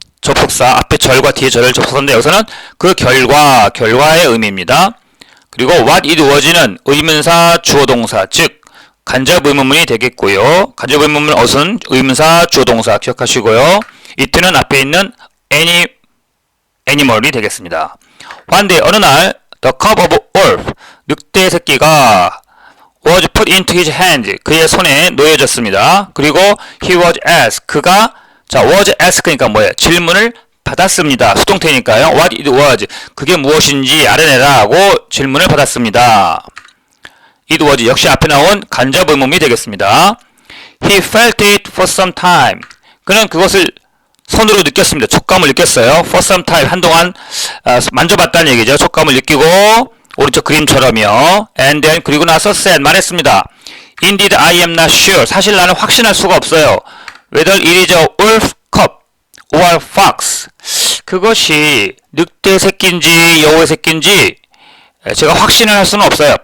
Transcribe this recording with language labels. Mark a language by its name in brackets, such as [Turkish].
[Korean] 접속사 앞에 절과 뒤에 절을 접속사인데 여기서는 그 결과의 의미입니다. 그리고 what it was는 의문사 주어동사 즉 간접 의문문이 되겠고요. 간접 의문문 어순 의문사 주어동사 기억하시고요. it는 앞에 있는 animal이 되겠습니다. [English] One day [Korean] 어느 날 [English] the cub of wolf [Korean] 늑대 새끼가 [English] was put into his hands [Korean] 그의 손에 놓여졌습니다. 그리고 [English] he was asked [Korean] 그가 [English] was asked [Korean] 그러니까 뭐예요? 질문을 받았습니다. 수동태니까요. [English] What it was [Korean] 그게 무엇인지 알아내라고 질문을 받았습니다. It was 역시 앞에 나온 간접 의문이 되겠습니다. [English] He felt it for some time [Korean] 그는 그것을 손으로 느꼈습니다. 촉감을 느꼈어요. [English] For some time [Korean] 한동안 만져봤다는 얘기죠. 촉감을 느끼고 오른쪽 그림처럼요. [English] And then [Korean] 그리고 나서 [English] said [Korean] 말했습니다. [English] Indeed I am not sure [Korean] 사실 나는 확신할 수가 없어요. [English] Whether it is a wolf cub or fox [Korean] 그것이 늑대 새끼인지 여우의 새끼인지 제가 확신을 할 수는 없어요.